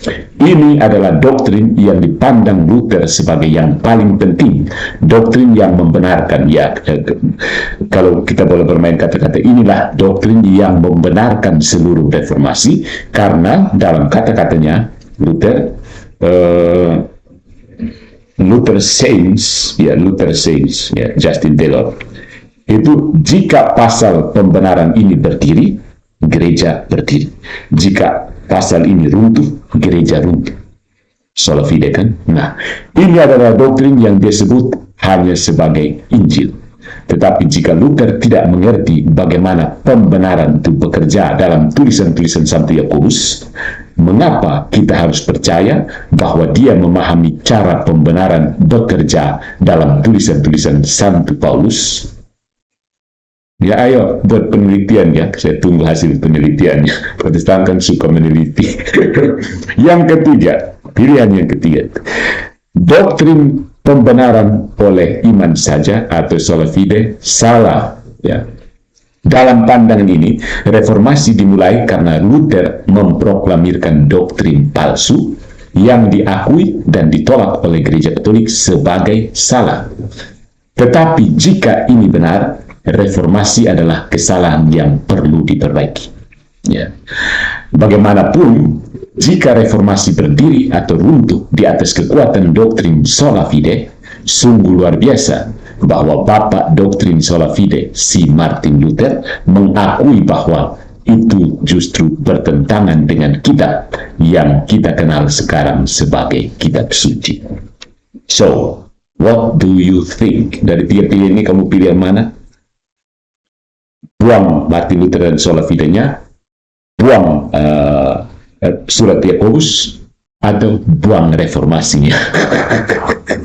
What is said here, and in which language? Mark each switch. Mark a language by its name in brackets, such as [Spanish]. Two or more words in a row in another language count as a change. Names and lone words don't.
[Indonesian] Ini adalah doktrin yang dipandang Luther sebagai yang paling penting, doktrin yang membenarkan, ya, kalau kita boleh bermain kata-kata, inilah doktrin yang membenarkan seluruh reformasi, karena dalam kata-katanya Luther says, Justin Taylor, itu jika pasal pembenaran ini berdiri, gereja berdiri. Jika pasal ini runtuh, gereja runtuh. [Latin] Sola fide kan? [Indonesian] Nah, ini adalah doktrin yang disebut hanya sebagai Injil. Tetapi jika Luther tidak mengerti bagaimana pembenaran itu bekerja dalam tulisan-tulisan Santo Yakobus, mengapa kita harus percaya bahwa dia memahami cara pembenaran bekerja dalam tulisan-tulisan Santo Paulus? Ya, ayo buat penelitian ya, saya tunggu hasil penelitiannya. Protestan kan suka meneliti. Yang ketiga, pilihan yang ketiga, doktrin pembenaran oleh iman saja atau [Latin] sola fide [Indonesian] salah. Ya. Dalam pandangan ini, reformasi dimulai karena Luther memproklamirkan doktrin palsu yang diakui dan ditolak oleh gereja Katolik sebagai salah. Tetapi jika ini benar, reformasi adalah kesalahan yang perlu diperbaiki. Ya. Bagaimanapun, jika reformasi berdiri atau runtuh di atas kekuatan doktrin [Latin] sola fide, [Indonesian] sungguh luar biasa bahwa bapak doktrin [Latin] sola fide, [Indonesian] si Martin Luther, mengakui bahwa itu justru bertentangan dengan kitab yang kita kenal sekarang sebagai kitab suci. [English] So, what do you think? [Indonesian] Dari tiga pilihan ini kamu pilih yang mana? Buang Martin Luther dan [Latin] sola fide- [Indonesian] nya, buang surat Yakobus, atau buang reformasinya?